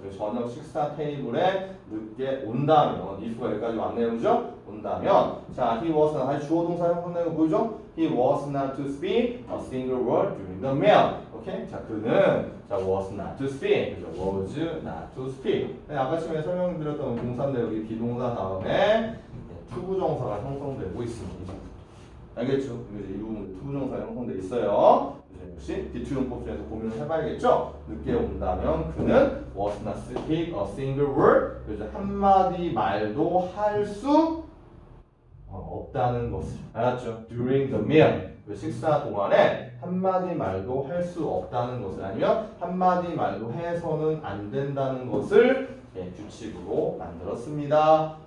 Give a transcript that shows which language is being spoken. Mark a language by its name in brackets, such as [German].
[Korean] 그 저녁 식사 테이블에 늦게 온다면, if가 여기까지 왔네요, 그죠? 온다면, 자, [English] he was not, [Korean] 주어 동사 형성되는 거 보이죠? [English] He was not to speak a single word during the meal. 오케이? [Korean] 자, 그는 자 [English] was not to speak, [Korean] 그죠? [English] was not to speak. [Korean] 아까 처음에 설명드렸던 동사인데 여기 비동사 다음에 투부정사가 형성되고 있습니다. 알겠죠? 이제 이 부분 투부정사 형성돼 있어요. 이제 역시 비투용법 중에서 고민을 해봐야겠죠? 늦게 온다면 그는 [English] was not speak a single word, [Korean] 그죠? 한마디 말도 할 수 없다는 것을. 알았죠? [English] during the meal, [Korean] 그 식사 동안에 한마디 말도 할 수 없다는 것을, 아니면 한마디 말도 해서는 안 된다는 것을 규칙으로 만들었습니다.